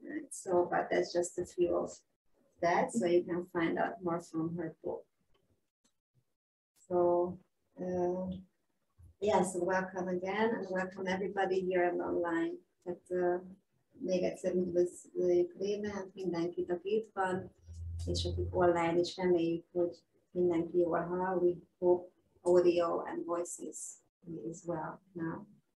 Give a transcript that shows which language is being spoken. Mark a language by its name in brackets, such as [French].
[English] So, but that's just a few of that, so you can find out more from her book. So, yeah, so welcome again, and welcome everybody here and online. [Hungarian] Tehát még egyszer üdvözlőjük Réven, mindenkit, aki itt van, és akik online is, reméljük, hogy mindenki jól hall. [English] We hope audio and voices is well now.